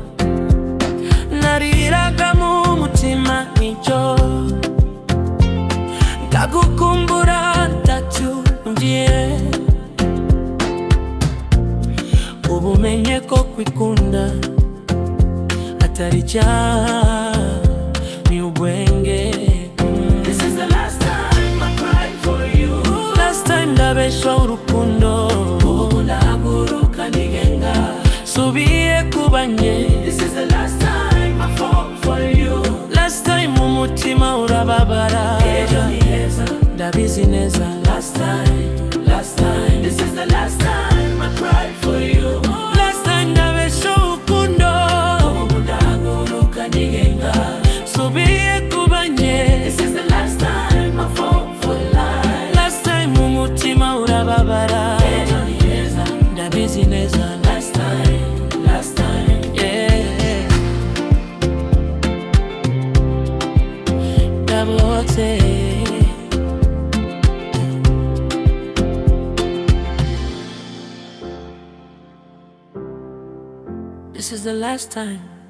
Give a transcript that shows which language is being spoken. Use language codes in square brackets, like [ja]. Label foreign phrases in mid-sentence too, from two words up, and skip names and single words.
[rw] Nariraga mu mutima nicyo, ndagukumbura ndacyumviye. Ubumenye ko kwikunda atari icyaha, ni ubwenge. [en] This is the last time I cried for you. Last time [rw] ndabeshwa urukundo, ubu ndahaguruka nigenga, subiye kubanye. [en] This is the last time I fall for you. Last time [rw] umutima urababara, ejo ni heza, ndabizi neza. [en] Last time, last time, this is the last time I cried for you. Last time [rw] ndabeshwa urukundo, ubu ndahaguruka nigenga, subiye kubanye. [en] This is the last time I fall for life. Last time [rw] umutima urababara, ejo ni heza, ndabizi neza. [en] Last time, last time, yeah. [rw] Ndabotse. [en] This is the last time.